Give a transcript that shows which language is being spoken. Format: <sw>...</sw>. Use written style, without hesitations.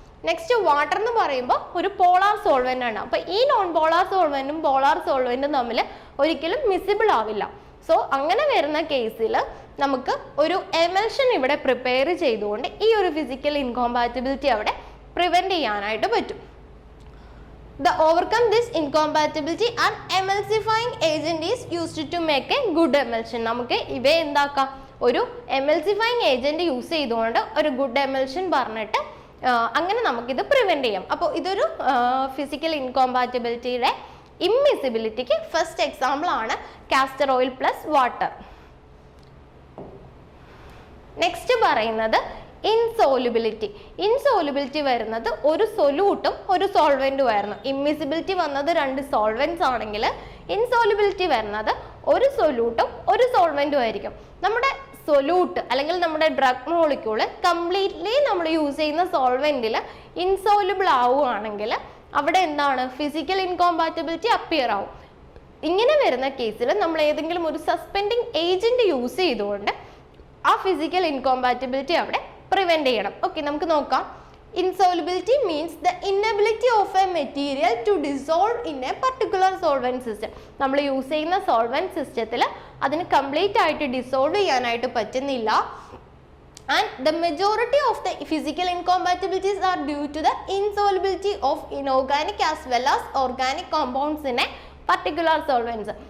<ml>Next water എന്ന് പറയുമ്പോൾ ഒരു പോളാർ സോൾവെന്റ് ആണ്. അപ്പോൾ ഈ നോൺ പോളാർ സോൾവെന്റും പോളാർ സോൾവെന്റും തമ്മിൽ ഒരിക്കലും മിസിബിൾ ആവില്ല. സോ അങ്ങനെ വരുന്ന കേസിൽ നമുക്ക് ഒരു എമൽഷൻ ഇവിടെ പ്രിപ്പയർ ചെയ്തുകൊണ്ട് ഈ ഒരു ഫിസിക്കൽ ഇൻകോമ്പാറ്റബിലിറ്റി അവിടെ പ്രിവെന്റ് ചെയ്യാനായിട്ട് പറ്റും.</ml> <en>The overcome this incompatibility, an emulsifying agent is used to make a good emulsion.</en> <ml>നമുക്ക് ഇവയെ എന്താക്കാം? ഒരു എമൽസിഫൈങ് ഏജന്റ് യൂസ് ചെയ്തുകൊണ്ട് ഒരു ഗുഡ് എമൽഷൻ പറഞ്ഞിട്ട് അങ്ങനെ നമുക്കിത് പ്രിവെന്റ് ചെയ്യാം. അപ്പോൾ ഇതൊരു ഫിസിക്കൽ ഇൻകോമ്പാറ്റബിലിറ്റിയുടെ ഇമ്മിസിബിലിറ്റിക്ക് ഫസ്റ്റ് എക്സാമ്പിൾ ആണ് castor oil plus water. Next പറയുന്നത് ഇൻസോലുബിലിറ്റി. ഇൻസോലുബിലിറ്റി വരുന്നത് ഒരു സൊല്യൂട്ടും ഒരു സോൾവെന്റും ആയിരുന്നു. ഇമ്മിസിബിലിറ്റി വന്നത് 2 സോൾവെന്റ്സ് ആണെങ്കിൽ ഇൻസോലുബിലിറ്റി വരുന്നത് ഒരു സൊല്യൂട്ടും ഒരു സോൾവെന്റും ആയിരിക്കും. നമ്മുടെ സൊല്യൂട്ട് അല്ലെങ്കിൽ നമ്മുടെ ഡ്രഗ് മോളിക്യൂള് കംപ്ലീറ്റ്ലി നമ്മൾ യൂസ് ചെയ്യുന്ന സോൾവെന്റിൽ ഇൻസോലുബിൾ ആവുകയാണെങ്കിൽ അവിടെ എന്താണ്? ഫിസിക്കൽ ഇൻകോമ്പാറ്റബിലിറ്റി അപ്പിയർ ആവും. ഇങ്ങനെ വരുന്ന കേസിൽ നമ്മൾ ഏതെങ്കിലും ഒരു സസ്പെൻഡിങ് ഏജന്റ് യൂസ് ചെയ്തുകൊണ്ട് ആ ഫിസിക്കൽ ഇൻകോമ്പാറ്റബിലിറ്റി അവിടെ പ്രിവെന്റ് ചെയ്യണം. ഓക്കെ. നമുക്ക് നോക്കാം.</ml> <en>insolubility means the inability of a material to dissolve in a particular solvent system.</en> <ml>നമ്മൾ യൂസ് ചെയ്യുന്ന സോൾവെന്റ് സിസ്റ്റത്തിൽ അതിന് കംപ്ലീറ്റ് ആയിട്ട് ഡിസോൾവ് ചെയ്യാനായിട്ട് പറ്റുന്നില്ല.</ml> <en>And the majority of the physical incompatibilities are due to the insolubility of inorganic as well as organic compounds in a particular solvents.</en>